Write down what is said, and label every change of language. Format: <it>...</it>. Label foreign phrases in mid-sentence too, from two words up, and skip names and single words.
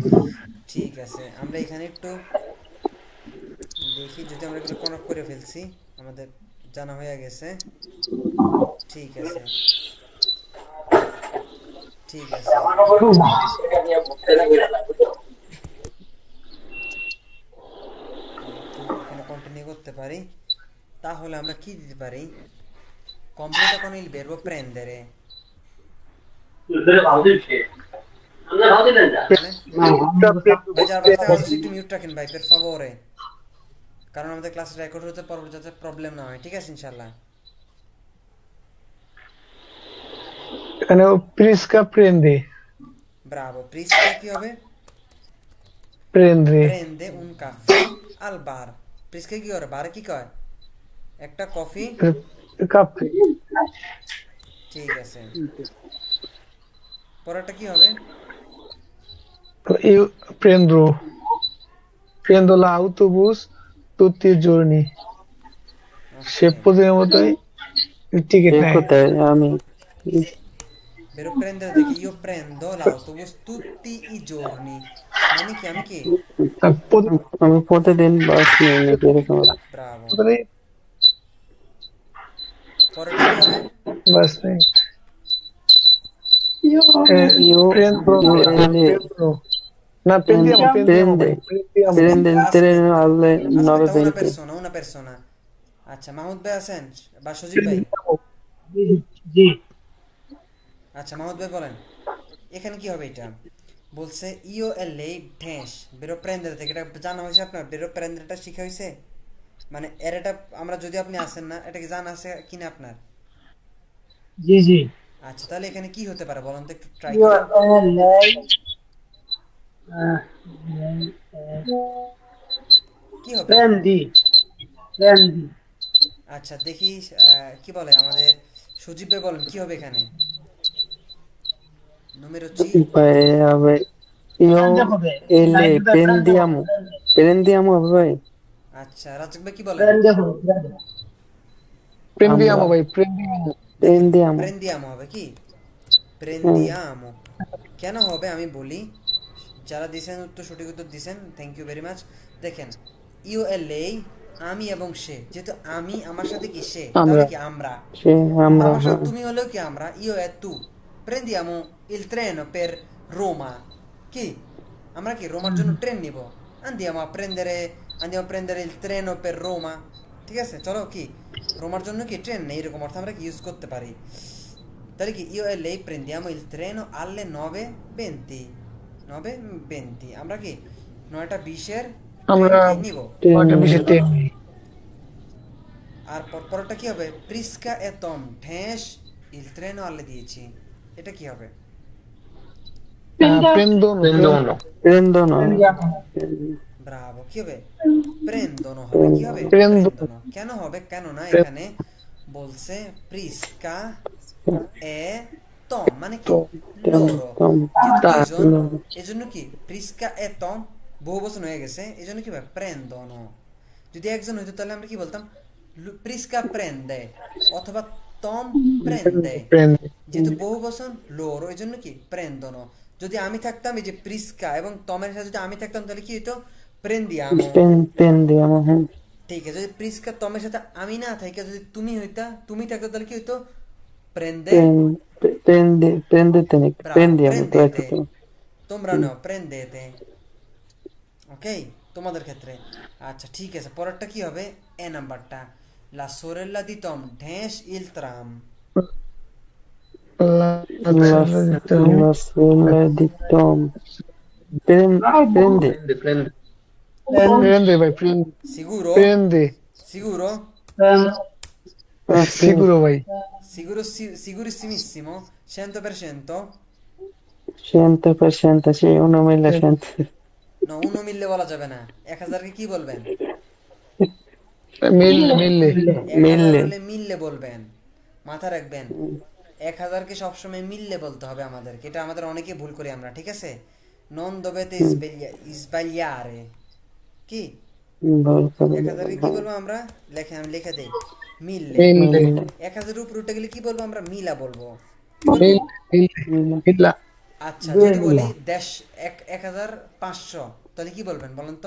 <bn>ঠিক আছে, আমরা এখানে একটু দেখি, যদি আমরা এগুলো কনক করে ফেলছি, আমাদের জানা হয়ে গেছে, ঠিক আছে ঠিক আছে, এখানে কন্টিনিউ করতে পারি, তাহলে আমরা কি দিতে পারি,</bn> <it>completo con il verbo prendere,</it> <bn>ভাই একটু মিউট রাখেন ভাই</bn> <it>per favore,</it> <bn>কারণ আমাদের ক্লাস রেকর্ড হতে পরবর্তী যাতে প্রবলেম না হয়, ঠিক আছে ইনশাআল্লাহ? এখানে Prisca prende. ব্রাভো, প্রিসকা কি হবে,</bn> <it>Prende. prende un caffè al bar,</it> <bn>প্রিসকা কি করে, বারে কি কয়, একটা কফি,</bn> <it>Caffè.</it> <bn>ঠিক আছে, পরেরটা কি হবে,</bn> <it>Io prendo l'autobus tutti i giorni.</it> <bn>সে প্রতিদিনের মতোই টিকিট নেয়। কোথায় আমি</bn> <it>Vero prendere</it> <bn>দেখি,</bn> <it>io prendo l'autobus tutti i giorni,</it> <bn>মানে কি আমি কি, আমি প্রতিদিন বাস নিই নাকি এরকম। ব্রাভো, প্রতিদিন পরেরটা কি হবে, বাস নেই।</bn> <it>Io prendo না prendiamo prende il treno alle aspetta, 9:20. una persona,</it> <bn>আচ্ছা মাহমুদ ভাই আছেন বা সজীব ভাই, জি আচ্ছা মাহমুদ ভাই বলেন এখানে কি হবে, এটা বলছে</bn> <it>io e le</it> <bn>ড্যাশ</bn> <it>verbo prendere</it> <bn>থেকে, এটা জানা হয়েছে আপনার, বেরো প্রেন্ডারটা শিখা হয়েছে, মানে এর এটা আমরা, যদি আপনি আসেন না, এটা কি জানা আছে কিনা আপনার? জি জি আচ্ছা তাহলে এখানে কি হতে পারে বলেন তো, একটু ট্রাই</bn> <it>io</it> <bn>করুন,</bn> <it>lei</it> <bn>কি হবে,</bn> <it>prendi</it> <bn>আচ্ছা দেখি কি বলে আমাদের সজীব ভাই, বলেন কি হবে এখানে,</bn> <it>numero C, Vabbè, io e le prendiamo vai.</it> <bn>আচ্ছা রাজক ভাই কি বলেন,</bn> <it>prendiamo ভাই prendiamo</it> <bn>প্রেন্দিয়ামো হবে কি, প্রেন্দিয়ামো কেন হবে আমি বলি, যারা দিছেন উত্তর, সঠিক উত্তর দিছেন,</bn> <en>thank you very much.</en> <bn>দেখেন</bn> <it>io e lei</it> <bn>আমি এবং সে, যেহেতু আমি আমার সাথে কি সে, তাহলে কি আমরা, আমার সাথে তুমি হলেও কি আমরা,</bn> <it>io e tu, prendiamo il treno per Roma,</it> <bn>কি আমরা কি রোমার জন্য ট্রেন নিব,</bn> <it>andiamo a prendere il treno per Roma,</it> <bn>ঠিক আছে চলো কি রোমার জন্য কি ট্রেন নেই, এরকম অর্থ আমরা কি ইউজ করতে পারি, তাহলে কি</bn> <it>io e lei prendiamo il treno alle 9:20,</it> <bn>আমরা কি 9:20 আমরা নিব, 9:20 আর পরটা কি হবে, প্রিস্কা e Tom ড্যাশ</bn> <it>il treno alle 10,</it> <bn>এটা কি হবে,</bn> <it>prendono</it> <bn>ব্রাভো, কি হবে, prendono হবে, কি হবে,</bn> <it>Prendono.</it> <bn>কেন হবে, কেন না এখানে বলছে প্রিস্কা এ টম, মানে কি লoro, এজন্য কি প্রিস্কা এ টম বহু বচন হয়ে গেছে, এজন্য কি ভাবে প্রেন্দনো, যদি একজন হইতো তাহলে আমরা কি বলতাম প্রিস্কা প্রেন্দে, অথবা tom prende,</bn> <it>prende</it> <bn>যেহেতু বহু বচন loro এই জন্য কি prendono। যদি আমি থাকতাম এই যে প্রিস্কা এবং তমের সাথে যদি আমি থাকতাম তাহলে কি হতো prendiamo।</bn> <it>prendiamo, ঠিক আছে, যদি প্রিস্কা তমের সাথে আমি না থাকি যদি তুমি হইতা তুমি থাকতো তাহলে কি হইতো prende, prendete, bravo, prendiamo, prendete, ecco.</it> <bn>তোমরা নাও prendete। ওকে, তোমাদের ক্ষেত্রে। আচ্ছা ঠিক আছে, পরেরটা কি হবে? এ নাম্বারটা,</bn> <it>la sorella di Tom dash il tram। la La sorella di Tom prende, Prende. prende vai prende Sicuro? prende Sicuro? sicuro vai Sicuro, sicurissimissimo? 100%? 100%, sì, 1.100.</it> <bn>না, 1 মিল্লে বলা যাবে না। 1000কে কি বলবেন? mille mille 1000 হলে মিললে বলবেন, মাথা রাখবেন। 1000কে সবসময় মিললে বলতে হবে আমাদেরকে, এটা আমাদের অনেকে ভুল করি আমরা, ঠিক আছে?</bn> <it>non dovete sbagliare।</it> <bn>কি 1000কে কি বলবো আমরা? আমি লিখে দেই, মিললে।</bn> <it>mille</it> <bn>1000 উপর উঠে গেলে কি বলবো আমরা? মিলা বলবো।</bn> <it>mille</it> <bn>আচ্ছা, যদি বলি 1500 তাহলে কি বলবেন বলেন তো?</bn>